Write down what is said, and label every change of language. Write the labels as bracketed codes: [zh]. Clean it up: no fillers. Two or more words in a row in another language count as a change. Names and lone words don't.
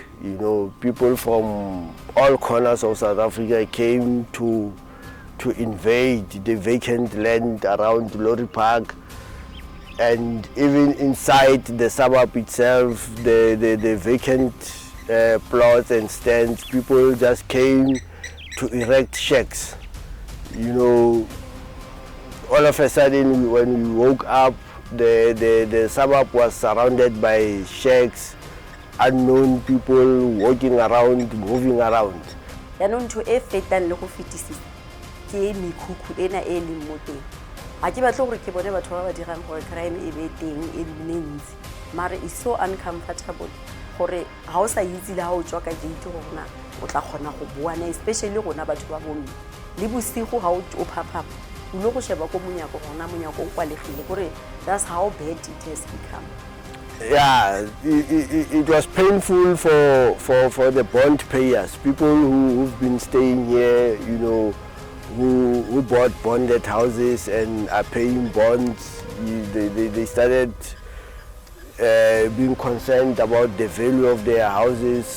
[en] You know, people from all corners of South Africa came to invade the vacant land around Lourierpark, and even inside the suburb itself, the vacant plots and stands, people just came to erect shacks. You know, all of a sudden when we woke up, the suburb was surrounded by shacks, unknown people walking around, moving around. [tn] Yaanong ntho e fetang le go fetisisa ke mekhukhu ena e leng mo teng. Ha ke batle gore ke bone batho ba ba dirang gore crime e be teng e nne ntsi. Mara [en] it's so uncomfortable [tn] gore ha o sa itse le ha o tswa ka gate go rona o tla kgona go buana, especially rona batho ba bomme. Le bosigo ha o phapha o lo go sheba ko monyako rona monyako o kwalegile gore [en] that's how bad it has become. Yeah, it was painful for the bond payers, people who've been staying here, you know, who bought bonded houses and are paying bonds. They started being concerned about the value of their houses.